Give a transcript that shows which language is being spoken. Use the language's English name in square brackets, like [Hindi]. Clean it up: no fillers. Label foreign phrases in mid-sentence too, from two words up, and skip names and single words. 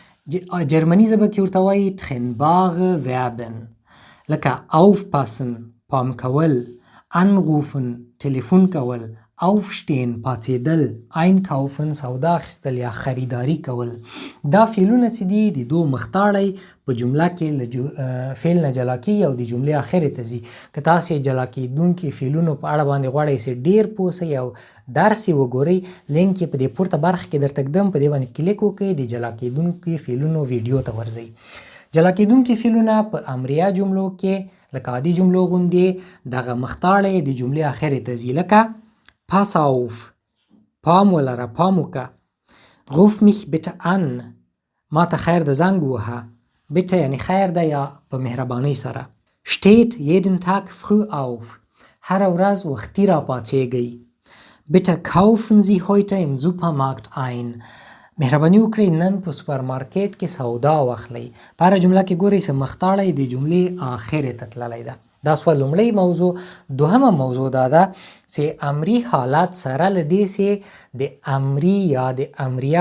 [Pashto] جرمني ژبه کې ورته وایي [German] trennbare Verben [Pashto] لکه aufpassen پام کول anrufen تلیفون کول aufstehen پاڅېدل einkaufen سودا اخیستل یا خریداري کول دا فعلونه چې دي د دو مختاړی په جمله کې له فعل نه جلا کېږي او د جملې اخرې ته ځي که تاسې جلا کېدونکي فعلونو په اړه باندې غواړئ چې ډېر پوه سئ او درس یې وګورئ لینک یې په دې پورته برخه کې درته ږدم په دې باندې کلیک وکړئ د جلا کېدونکي فعلونو ویډیو ته ورځئ جلا کېدونکي فعلونه په امریه جملو کې لکه عادي جملو غوندې دغه مختاړی د جملې اخرې ته ځي لکه [German] pass auf [Pashto] پام ولره پام وکړه [German] ruf mich bitte an [Pashto] ما ته خیر د زنګ ووهه bitte یعنی خیر ده یا په مهربانۍ سره [German] steht jeden Tag früh auf [Pashto] هره ورځ وختي را پاڅېږئ [German] bitte kaufen Sie heute im Supermarkt ein [Pashto] مهرباني وکړئ نن په سوپرمارکیټ کې سودا واخلئ په هره جمله کې ګورئ چې مختاړی د جملې اخرې ته تللی ده دا سوه لومړی موضوع دوهمه موضوع دا ده چې امري حالات سره له دې چې د امري یا د امریه